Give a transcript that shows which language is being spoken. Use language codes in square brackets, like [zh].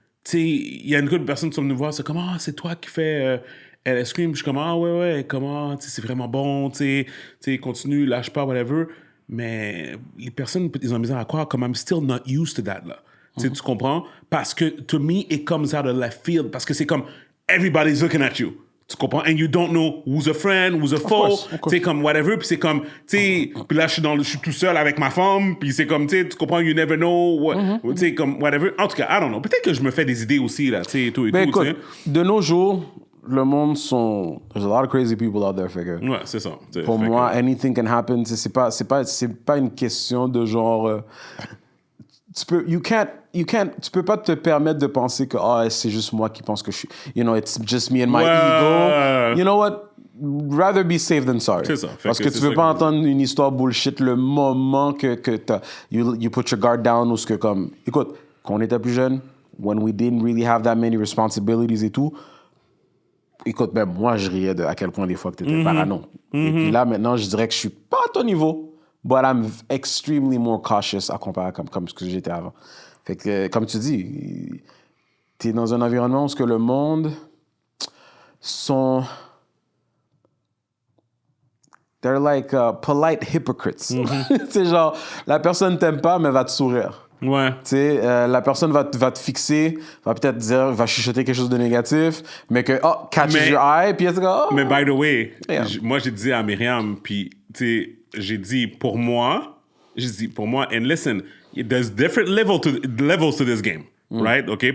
[fr] Tu sais, il y a une couple de personnes qui sont venues voir. C'est comme... Ah, c'est toi qui fais... LS Cream. Je suis comme... Ah, ouais. Comment... Tu sais, c'est vraiment bon. Tu sais, continue, lâche pas, whatever. Mais les personnes, ils ont misère à croire comme [en] I'm still not used to that, [fr] là. Tu comprends? Parce que, [en] to me, it comes out of left field. [fr] Parce que c'est comme, [en] everybody's looking at you. [fr] Tu comprends? [en] And you don't know who's a friend, who's a foe. [fr] Tu sais, comme whatever. Puis c'est comme, tu sais, puis là, je suis tout seul avec ma femme. Puis c'est comme, tu sais, tu comprends? [en] You never know. [fr] Tu sais, comme whatever. En tout cas, [en] I don't know. [fr] Peut-être que je me fais des idées aussi, là, tu sais, et tout. Ben écoute, de nos jours... Le monde sont... [en] There's a lot of crazy people out there, [fr] fait que... Ouais, c'est ça. Pour moi, [en] anything can happen. [fr] C'est pas une question de genre... tu peux pas te permettre de penser que c'est juste moi qui pense que je suis... [en] You know, it's just me and my ego. You know what? Rather be safe than sorry. [fr] C'est ça. Parce que tu veux pas entendre une histoire bullshit le moment que [en] you put your guard down [fr] ou ce que comme... Écoute, quand on était plus jeune, [en] when we didn't really have that many responsibilities [fr] et tout... Écoute, même moi, je riais à quel point des fois que tu étais parano. Et puis là, maintenant, je dirais que je suis pas à ton niveau, [en] but I'm extremely more cautious [fr] à comparer comme ce que j'étais avant. Fait que, comme tu dis, tu es dans un environnement où le monde sont... [en] They're like polite hypocrites. [fr] C'est genre, la personne t'aime pas, mais va te sourire. Ouais. Tu sais, la personne va te fixer, va peut-être dire, va chuchoter quelque chose de négatif, mais que, [en] catches your eye, [fr] puis elle se dit, [en] Mais by the way, [fr] moi, j'ai dit à Myriam, puis, tu sais, j'ai dit, pour moi, [en] and listen, there's different levels to this game, right? OK?